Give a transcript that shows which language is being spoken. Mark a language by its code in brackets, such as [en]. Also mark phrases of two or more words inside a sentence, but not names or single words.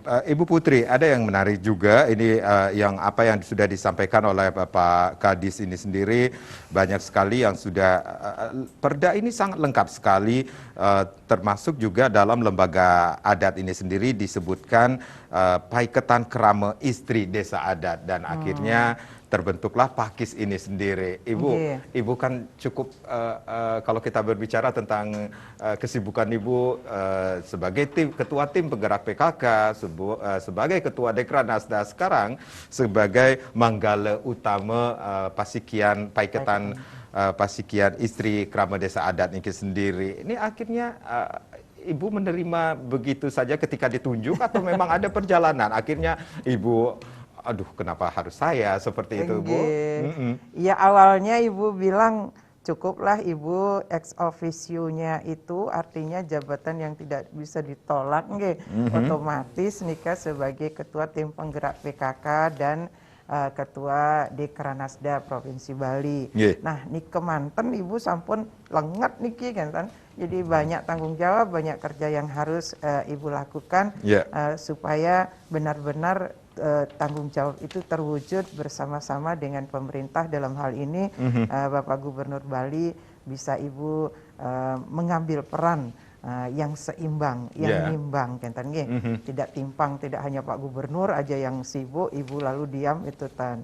[id] Ibu Putri, ada yang menarik juga ini yang apa yang sudah disampaikan oleh Bapak Kadis ini sendiri, banyak sekali yang sudah Perda ini sangat lengkap sekali, termasuk juga dalam lembaga adat ini sendiri disebutkan Paiketan Krama Istri Desa Adat, dan akhirnya terbentuklah Pakis ini sendiri. Ibu kan cukup kalau kita berbicara tentang kesibukan Ibu sebagai ketua tim penggerak PKK, sebagai ketua Dekranasda, sekarang sebagai manggala utama Pasikian Paiketan Pasikian Istri Krama Desa Adat ini sendiri. Ini akhirnya Ibu menerima begitu saja ketika ditunjuk, atau memang ada perjalanan? Akhirnya Ibu, aduh, kenapa harus saya seperti itu, Bu? Ya, awalnya Ibu bilang cukuplah Ibu ex officio-nya itu artinya jabatan yang tidak bisa ditolak, otomatis nikah sebagai ketua tim penggerak PKK dan ketua Dekranasda Provinsi Bali. Nah, nih kemanten Ibu [ban] sampun lengat niki [id] kan. Jadi banyak tanggung jawab, banyak kerja yang harus Ibu lakukan supaya benar-benar tanggung jawab itu terwujud bersama-sama dengan pemerintah. Dalam hal ini Bapak Gubernur Bali bisa Ibu mengambil peran yang seimbang, yang nimbang, kan tidak timpang, tidak hanya Pak Gubernur aja yang sibuk, Ibu lalu diam itu tan.